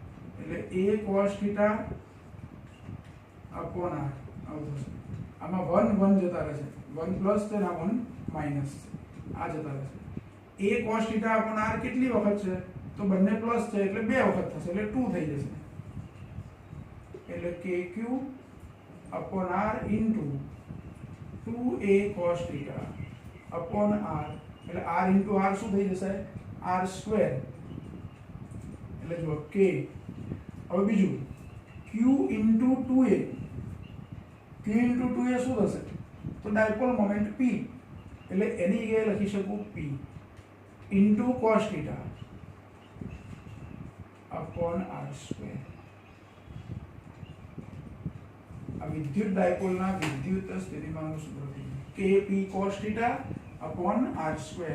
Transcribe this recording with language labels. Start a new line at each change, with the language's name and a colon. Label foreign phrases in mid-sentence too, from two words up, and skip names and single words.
Gujarati: પ્લસ. એટલે
English: a cos θ upon r
Gujarati: આવું થશે. આમાં 1 1 જતા રહેશે, 1 પ્લસ છે ને 1 માઇનસ છે, આ જતા રહેશે.
English: a cos θ upon r
Gujarati: કેટલી વખત છે? તો બંને પ્લસ છે એટલે બે વખત થશે એટલે 2 થઈ જશે. એટલે
English: kq upon r into 2a cos θ upon r
Gujarati: એટલે
English: r into r
Gujarati: શું થઈ જશે? r સ્ક્વેર. એટલે જો k. હવે બીજું
English: q into 2a, q into 2a
Gujarati: શું થશે? તો
English: dipole moment p,
Gujarati: એટલે એની જગ્યાએ લખી શકું
English: p into cos θ upon r square.
Gujarati: આ વિદ્યુત ડાયપોલના વિદ્યુત સ્થિતિમાનનું સૂત્ર થયું
English: kp cos θ upon r square.